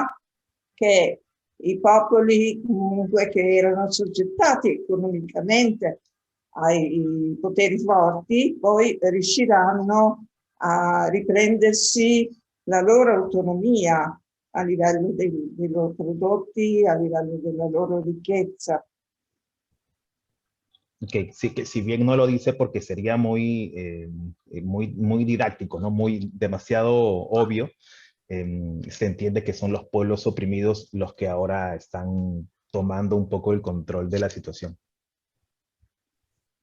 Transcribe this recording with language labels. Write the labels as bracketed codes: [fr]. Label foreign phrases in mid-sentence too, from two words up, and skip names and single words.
[it] Che i popoli comunque che erano soggettati economicamente ai poteri forti poi riusciranno a riprendersi la loro autonomia a livello dei loro prodotti, a livello della loro ricchezza. [es] Okay, sí, que si bien no lo dice porque sería muy didáctico, ¿no? Muy demasiado obvio, se entiende que son los pueblos oprimidos los que ahora están tomando un poco el control de la situación.